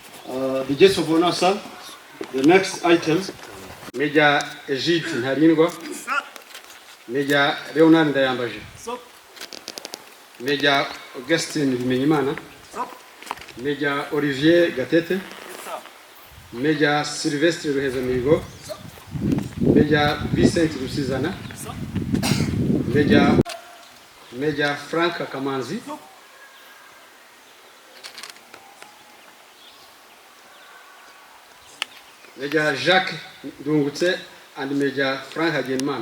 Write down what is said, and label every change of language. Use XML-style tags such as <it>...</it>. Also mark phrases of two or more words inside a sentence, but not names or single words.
<en>The guest of honor, sir. The next item, Major Egide Ntarindwa, Major Leonard Ndayambaje, Major Augustin Bimenyimana, Major Olivier Gatete, Major Sylvestre Ruhezamihigo, Major Vincent Rusizana, Major Frank Kamanzi, Major Jacques Dungutse, and Major Frank Hagenman.</en>